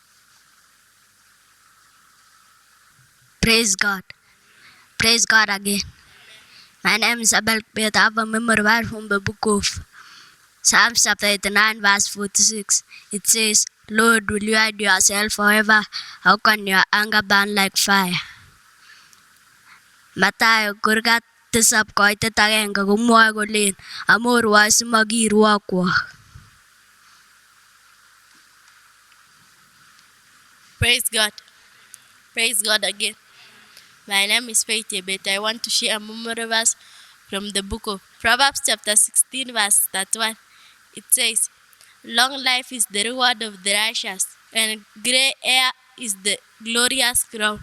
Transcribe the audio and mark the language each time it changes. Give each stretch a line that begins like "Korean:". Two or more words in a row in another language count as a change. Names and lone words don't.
English: Praise God. Praise God again. My name is Abel Peter. I have a memory verse from the book of Psalms chapter 89 verse 46. It says, Lord, will you hide yourself forever? How can your anger burn like fire?
Kalenjin: Mathayo kurgat tisap koitet agenge komwoe kolen amorwoi simakirwokwok.
English: Praise God. Praise God again. My name is Faith Ebet. I want to share a memory verse from the book of Proverbs chapter 16 verse 31. It says, long life is the reward of the righteous, and gray hair is the glorious crown.